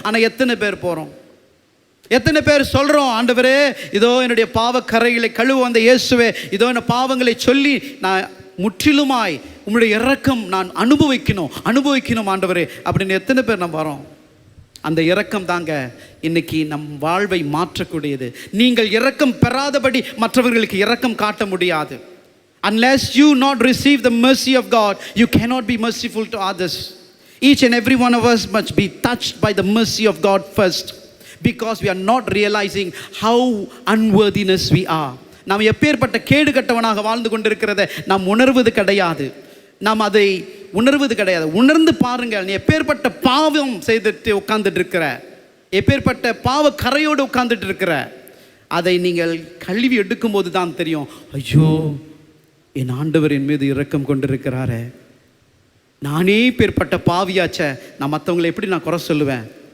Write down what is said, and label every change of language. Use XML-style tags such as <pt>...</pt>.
<ta>ஆனால் எத்தனை பேர் போகிறோம்? எத்தனை பேர் சொல்கிறோம், ஆண்டவரே இதோ என்னுடைய பாவ கரைகளை கழுவ வந்த இயேசுவே, இதோ என்ன பாவங்களை சொல்லி நான் முற்றிலுமாய் உங்களுடைய இரக்கம் நான் அனுபவிக்கணும் ஆண்டவரே அப்படின்னு எத்தனை பேர் நம்ம வரோம்? அந்த இரக்கம் தாங்க இன்னைக்கு நம் வாழ்வை மாற்றக்கூடியது. நீங்கள் இரக்கம் பெறாதபடி மற்றவர்களுக்கு இரக்கம் காட்ட முடியாது.</ta> <en>Unless you not receive the mercy of God, you cannot be merciful to others. Each and every one of us must be touched by the mercy of God first, because we are not realizing how unworthiness we are.</en> <ta>நாம் எப்பேற்பட்ட கேடு கட்டவனாக வாழ்ந்து கொண்டிருக்கிறத நாம் உணர்வது கிடையாது. நாம் அதை உணர்வது கிடையாது. உணர்ந்து பாருங்கள், நீ எப்பேற்பட்ட பாவம் செய்துட்டு உட்கார்ந்துட்டு இருக்கிற, எப்பேற்பட்ட பாவ கரையோடு உட்கார்ந்துட்டு இருக்கிற, அதை நீங்கள் கழுவி எடுக்கும் போது தான் தெரியும், ஐயோ என் ஆண்டவர் என் மீது இரக்கம் கொண்டிருக்கிறாரே, நானே பேர்பட்ட பாவியாச்ச, நான் மற்றவங்களை எப்படி நான் குறை சொல்லுவேன்?</ta>